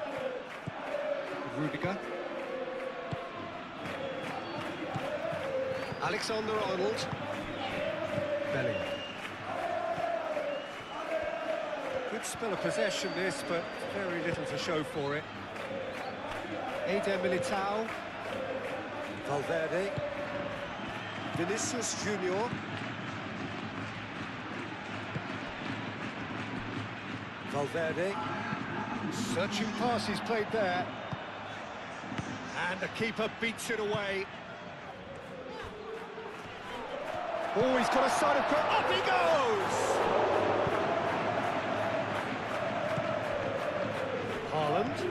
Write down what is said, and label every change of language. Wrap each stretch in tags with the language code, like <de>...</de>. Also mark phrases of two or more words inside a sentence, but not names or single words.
<en>Rudiger. Alexander-Arnold. Bellingham. Good spell of possession this, but very little to show for it. Eder Militao. Valverde. Vinicius Junior. Valverde. Searching pass he's played there. And the keeper beats it away. Oh, he's got a side of... Up he goes! Haaland.</en>